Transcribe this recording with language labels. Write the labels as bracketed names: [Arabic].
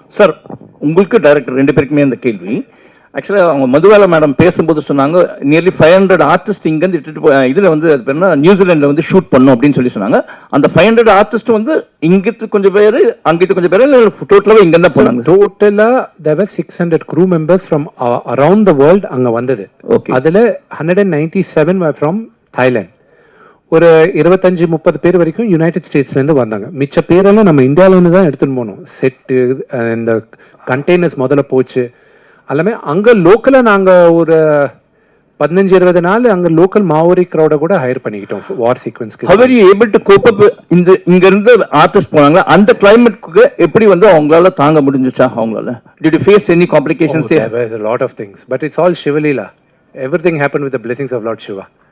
[Tamil] Sir உங்களுக்கு director ரெண்டு பேருக்குமே அந்த கேள்வி. ஆக்சுவலாக அவங்க மதுவாலா மேடம் பேசும்போது சொன்னாங்க நியர்லி 500 ஆர்டிஸ்ட் இங்கேருந்து இட்டுட்டு இதில் வந்து அது பேர் என்ன நியூசிலாண்டில் வந்து ஷூட் பண்ணோம் அப்படின்னு சொல்லி சொன்னாங்க. அந்த 500 ஆர்டிஸ்ட் வந்து இங்கிட்டு கொஞ்சம் பேர் அங்கிட்டு கொஞ்சம் பேர் டோட்டலாகவே இங்கே தான் போனாங்க. [English] டோட்டலாக there were 600 crew members from around the world [Tamil] அங்கே வந்தது. [English] Okay. [Tamil] அதில் 197 [English] were from [Tamil] தாய்லாந்து. ஒரு 25-30 பேர் வரைக்கும் யுனைடெட் ஸ்டேட்ஸ்லேருந்து வந்தாங்க. மிச்ச பேரெல்லாம் நம்ம இந்தியாவிலேருந்து தான் எடுத்துகிட்டு போனோம். செட்டு இந்த கண்டெய்னர்ஸ் முதல்ல போச்சு எல்லாமே அங்கே லோக்கலாக நாங்கள் ஒரு 15-20 நாள் அங்கே லோக்கல் மாவோரி க்ரௌடை கூட ஹையர் பண்ணிக்கிட்டோம் வார் சீக்வன்ஸ்க்கு. [English] How are you able to cope up [Tamil] இந்த இங்க இருந்து ஆர்டிஸ்ட் போனாங்களா அந்த கிளைமேட்க்கு எப்படி வந்து அவங்களால தாங்க முடிஞ்சுச்சா? [English] அவங்களால did you face any complications there? There were a lot of things, but it's all Shiva Leela. Everything happened with the blessings of Lord Shiva.